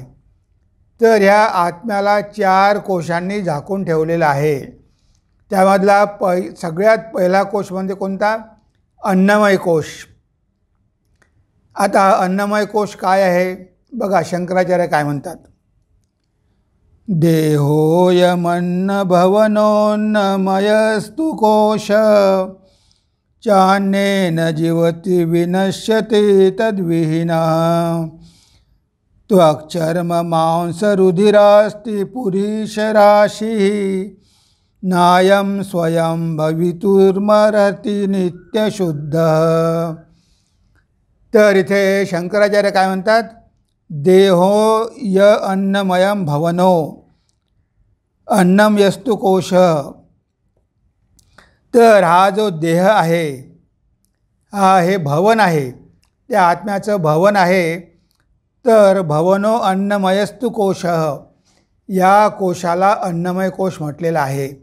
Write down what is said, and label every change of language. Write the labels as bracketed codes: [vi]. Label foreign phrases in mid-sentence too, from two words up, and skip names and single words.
[mr] तर ह्या आत्म्याला 4 कोशांनी झाकून ठेवलेलं आहे। त्यामधला सगळ्यात पहिला कोश म्हणजे कोणता? अन्नमय कोश। आता अन्नमय कोश काय आहे बघा, शंकराचार्य काय म्हणतात। [sa] देहोयमन्न भवनोन्नमयस्तु कोश चान्येन जीवति विनश्यति तद्विहीनः त्वक्चर्म मांस रुधिरास्ति पुरीशराशिः नायं स्वयं भवितुर्मरति नित्यशुद्धः। [mr] तर इथे शंकराचार्य काय म्हणतात, [sa] देहो य अन्नमयं भवनो अन्नम यस्तु कोश। [mr] तर हा जो देह आहे हा हे भवन आहे, त्या आत्म्याचं भवन आहे। तर [sa] भवनो अन्नमयस्तु कोश, [mr] या कोशाला अन्नमय कोश म्हटलेलं आहे।